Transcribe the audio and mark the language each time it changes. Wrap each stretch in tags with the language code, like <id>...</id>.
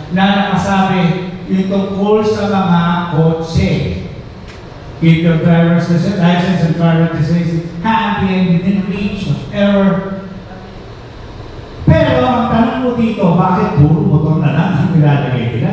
<tl>na nakasabi yung tungkol sa mga kotse.</tl> <en>Keep your driver's license and car registration handy and within reach of error.</en> <tl>Pero ang tanong mo dito, bakit puro motor na lang ang nilalagay nila?</tl>